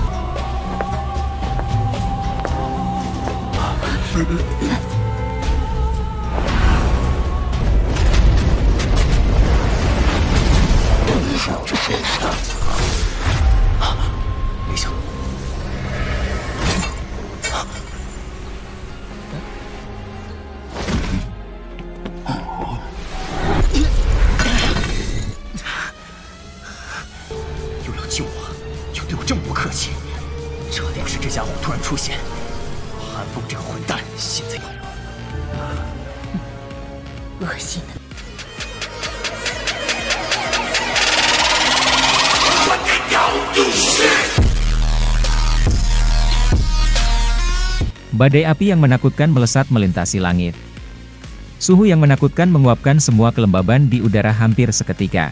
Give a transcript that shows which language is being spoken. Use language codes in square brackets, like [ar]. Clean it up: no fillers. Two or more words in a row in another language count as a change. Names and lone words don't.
[zh] 没想到，又要救我，又对我这么不客气，这要是这家伙突然出现，韩风这个混蛋现在恶心的。 [id] Badai api yang menakutkan melesat melintasi langit. Suhu yang menakutkan menguapkan semua kelembaban di udara hampir seketika.